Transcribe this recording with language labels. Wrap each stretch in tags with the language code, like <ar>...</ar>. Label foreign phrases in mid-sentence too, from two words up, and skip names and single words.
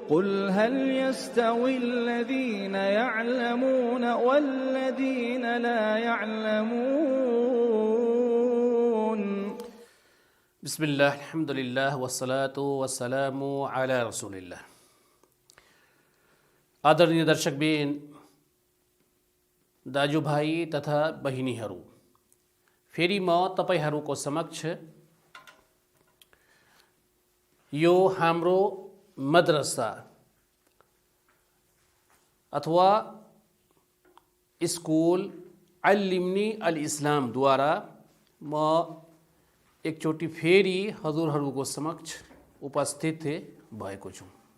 <ar>قل هل يستوي الذين يعلمون والذين لا يعلمون. بسم الله الحمد لله والصلاة والسلام على رسول الله.</ar> <ne>आदरणीय दर्शकबिन, दाजुभाइ तथा बहिनीहरू, फेरि म तपाईहरूको समक्ष यो हाम्रो मद्रसा अथवा स्कुल अल्लिम्नी अल इस्लाम द्वारा म एकचोटि फेरि हजुरहरूको समक्ष उपस्थित भएको छु।</ne>